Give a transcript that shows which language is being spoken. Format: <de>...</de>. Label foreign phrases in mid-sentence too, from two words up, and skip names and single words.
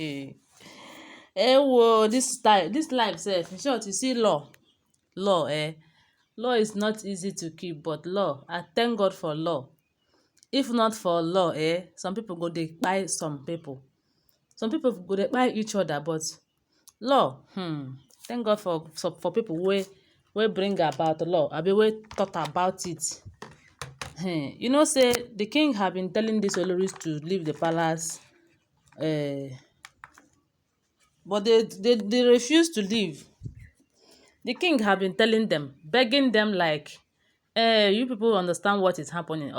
<pcm>Wo this life sef, in short you see law is not easy to keep, but law, I thank God for law. If not for law some people go dey kpai some people. Some people go dey kpai each other, but law, thank God for people wey bring about law, abi wey thought about it. You know say the king have been telling these Olories to leave the palace, but they refuse to leave. The king have been telling them, begging them like, you people understand what is happening.</pcm>